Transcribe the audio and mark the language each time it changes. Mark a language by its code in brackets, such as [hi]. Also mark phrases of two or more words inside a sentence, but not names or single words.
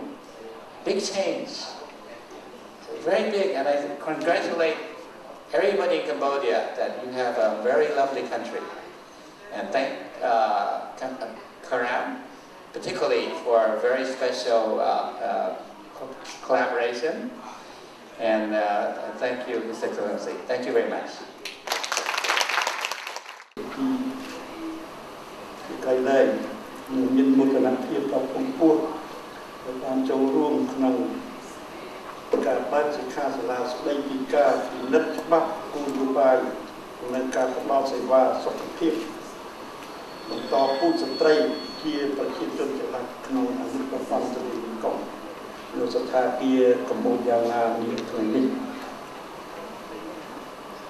[en] Big change, very big, and I congratulate everybody in Cambodia that you have a very lovely country. And thank Karam, particularly for a very special collaboration. And thank you, His Excellency. Thank you very much. [km] កៃលែងមានមោទនភាពដ៏ពងពោះដែលបានចូលរួមក្នុងការបើកសិក្ខាសាលាស្តីពីការពិនិត្យច្បាប់គោលនយោបាយនិងការផ្តល់សេវាសុខភាពបន្តពូជស្ត្រីជាប្រជាជនចំណាក់ក្នុងអនុប្រព័ន្ធទន្លេមេគង្គនៅស្ថានភាពកម្ពុជាយ៉ាងណានេះថ្ងៃនេះ